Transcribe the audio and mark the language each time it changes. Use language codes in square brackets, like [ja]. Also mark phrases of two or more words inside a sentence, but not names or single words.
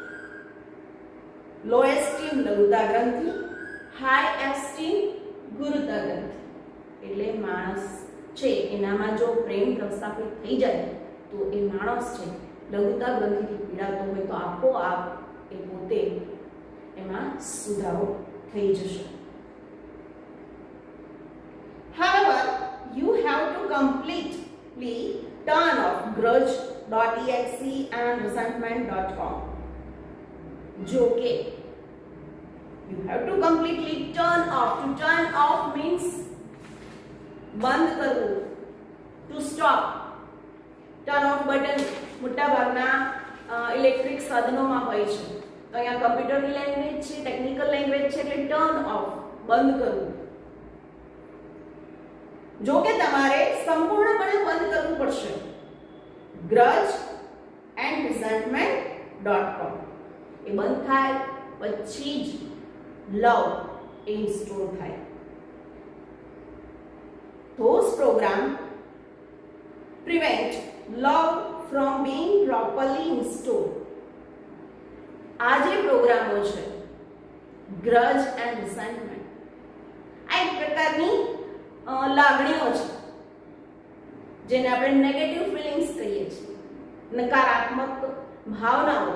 [en] low esteem [gu] લઘુતા ગ્રંથિ, [en] high esteem [gu] ગુરુતા ગ્રંથિ. એટલે માણસ છે એનામાં જો પ્રેમ પ્રસ્થાપિત થઈ જાય તો એ માણસ છે લઘુતા ગ્રંથિથી પીડાતો હોય તો આપોઆપ એ પોતે એમાં સુધારો થઈ જશે. [en] However, you have to completely turn off grudge.exe and resentment.com. [gu] જો કે [en] you have to completely turn off. To turn off means [gu] બંધ કરવું, [en] to stop. Turn off button [gu] મોટા ભાગના ઇલેક્ટ્રિક સાધનોમાં હોય છે. તો અહીંયા [en] computerની language [gu] છે, [en] technical language [gu] છે, એટલે [en] turn off, [gu] બંધ કરવું. જો કે તમારે સંપૂર્ણપણે બંધ કરવું પડશે. grudge&resentment.com એ બંધ થાય પછી જ [en] love install [gu] થાય. [en] Those programs prevent love from being properly installed. [gu] આ જે પ્રોગ્રામો છે [en] grudge and resentment, [gu] આ એક પ્રકારની લાગણીઓ છે જેને આપણે [en] negative feelings [gu] કહીએ છીએ, નકારાત્મક ભાવનાઓ.